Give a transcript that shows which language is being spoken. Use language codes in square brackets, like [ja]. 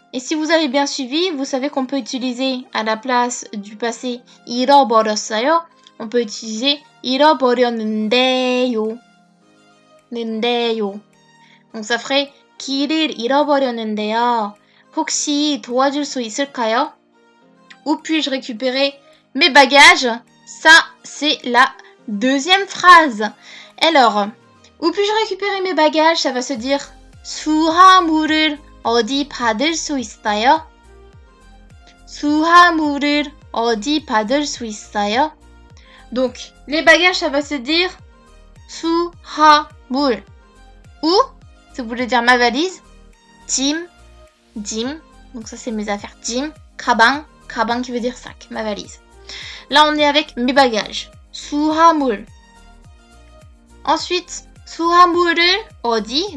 [fr] Et si vous avez bien suivi, vous savez qu'on peut utiliser à la place du passé 잃어버렸어요, on peut utiliser 잃어버렸는데요. Donc ça ferait [ko] 길을 잃어버렸는데요. 혹시 도와줄 수 있을까요? [fr] Où puis-je récupérer mes bagages? Ça, c'est la deuxième phrase. Alors, où puis-je récupérer mes bagages? Ça va se dire [ko] 수화물을 어디 받을 수 있어요? 수화물을 어디 받을 수 있어요? [fr] Donc, les bagages, ça va se dire 수화물. Où? Ça voulait dire ma valise. [ko] 짐. [fr] Donc ça, c'est mes affaires. 짐. 가방 qui veut dire sac, ma valise. Là, on est avec mes bagages. [ko] 수화물. [fr] Ensuite, [ko] 수화물을 어디?